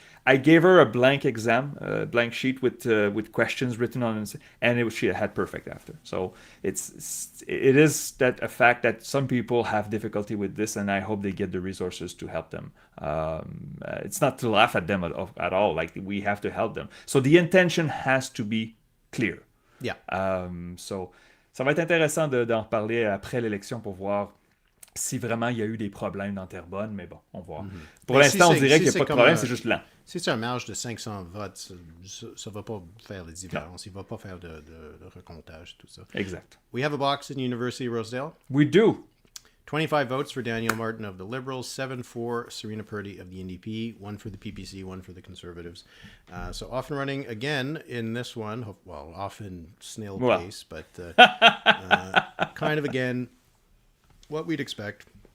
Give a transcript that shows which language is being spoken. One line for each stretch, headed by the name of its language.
English: I gave her a blank exam, a blank sheet with questions written on it, and she had perfect after. So it is that a fact that some people have difficulty with this, and I hope they get the resources to help them. It's not to laugh at them at all. Like, we have to help them. So the intention has to be clear. Yeah.
French: So ça va être intéressant d'en reparler après l'élection pour voir si vraiment il y a eu des problèmes dans Terrebonne, mais bon, on va voir. Pour l'instant, on dirait qu'il n'y a pas de problème, c'est juste lent. Si c'est un marge de 500 votes, ça ne va pas faire les différences. Il ne va pas faire de recomptage, tout ça. Exact.
English: We have a box in University-Rosedale. We do. 25 votes for Daniel Martin of the Liberals, 7 for Serena Purdy of the NDP, 1 for the PPC, 1 for the Conservatives. So off and running again in this one. Well, often snail pace, but kind of again what we'd expect.